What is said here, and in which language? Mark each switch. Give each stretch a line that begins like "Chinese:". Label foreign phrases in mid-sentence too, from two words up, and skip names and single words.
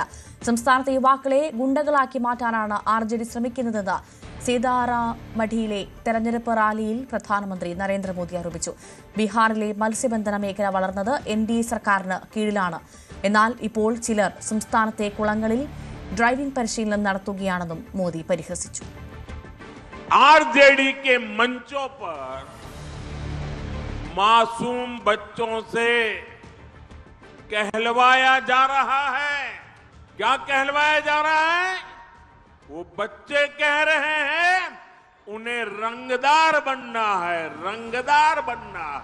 Malayalam: സംസ്ഥാനത്തെ യുവാക്കളെ ഗുണ്ടകളാക്കി മാറ്റാനാണ് RJD ശ്രമിക്കുന്നതെന്ന് സീതാറാമഠിയിലെ തെരഞ്ഞെടുപ്പ് റാലിയിൽ പ്രധാനമന്ത്രി നരേന്ദ്രമോദി ആരോപിച്ചു. ബീഹാറിലെ മത്സ്യബന്ധന മേഖല വളർന്നത് NDA സർക്കാരിന് കീഴിലാണ്. എന്നാൽ ഇപ്പോൾ ചിലർ സംസ്ഥാനത്തെ കുളങ്ങളിൽ ഡ്രൈവിംഗ് പരിശീലനം നടത്തുകയാണെന്നും മോദി പരിഹസിച്ചു.
Hindi: RJD के मंचों पर मासूम बच्चों से कहलवाया जा रहा है। क्या कहलवाया जा रहा है? वो बच्चे कह रहे हैं उन्हें रंगदार बनना है, रंगदार बनना है।